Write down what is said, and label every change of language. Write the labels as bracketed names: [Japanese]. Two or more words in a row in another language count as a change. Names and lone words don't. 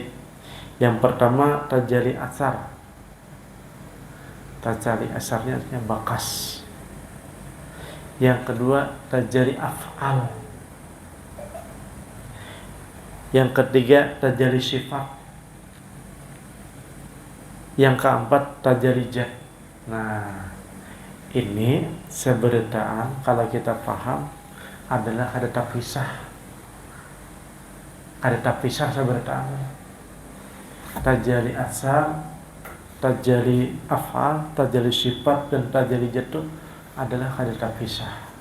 [Indonesian] Yang pertama tajalli asar. Tajalli asarnya artinya bakas. Yang kedua tajalli af'al. Yang ketiga tajalli sifat. Yang keempat tajalli zat. [Banjar] Nah, ini seberitaan kalau kita paham adalah ada tapisah. Ada tapisah seberitaan. Tajalli asar, tajalli af'al, tajalli sifat, dan tajalli zat adalah kada terpisah.